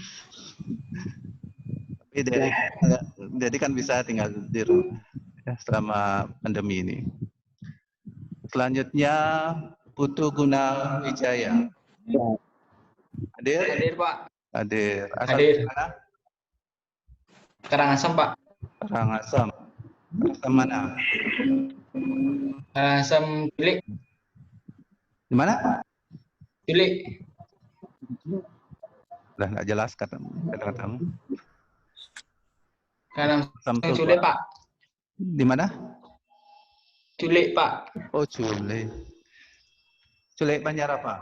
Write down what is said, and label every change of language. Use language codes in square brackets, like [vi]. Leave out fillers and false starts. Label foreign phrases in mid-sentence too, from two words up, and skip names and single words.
[id] Tapi jadi kan bisa tinggal di rumah ya, selama pandemi ini. Selanjutnya Putu Guna Wijaya. Ya. Hadir? Hadir, Pak. Hadir. Asal Hadir. dari mana? Karangasem, Pak. Karangasem. Karangasem mana? Karangasem Cilik. Di mana? Cilik. Udah nggak jelas katamu. Karangasem Sampai Cilik, Pak. di mana? Cilik, Pak. Oh, Cule. Cule Banjar apa?